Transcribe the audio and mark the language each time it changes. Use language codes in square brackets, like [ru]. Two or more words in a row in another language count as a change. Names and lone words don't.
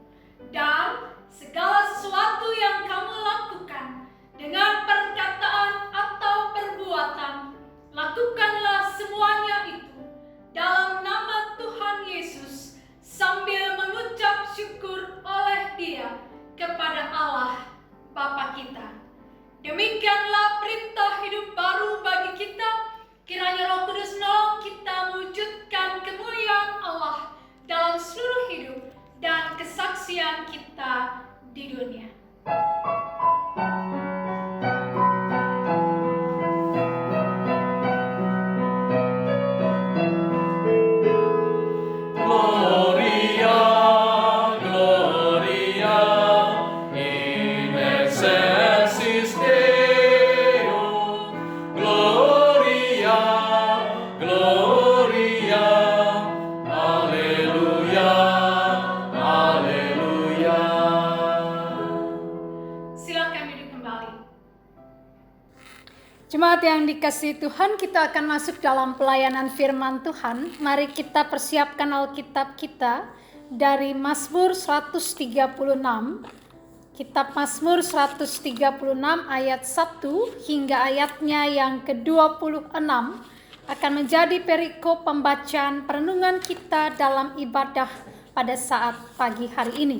[id] Dan segala sesuatu yang kamu lakukan dengan perkataan atau perbuatan, lakukanlah semuanya itu dalam nama Tuhan Yesus, sambil mengucap syukur oleh Dia kepada Allah Bapa kita. Demikianlah perintah hidup baru bagi kita. Kiranya Roh Kudus menolong kita mewujudkan kemuliaan Allah dalam seluruh hidup dan kesaksian kita di dunia. [la] Gloria, Gloria, in excelsis Deo. Gloria, Gloria, Alleluia, Alleluia. [id] Silakan duduk kembali. Jemaat yang dikasihi Tuhan, kita akan masuk dalam pelayanan firman Tuhan. Mari kita persiapkan Alkitab kita dari Mazmur 136. Kitab Mazmur 136 ayat 1 hingga ayatnya yang ke-26 akan menjadi perikop pembacaan perenungan kita dalam ibadah pada saat pagi hari ini.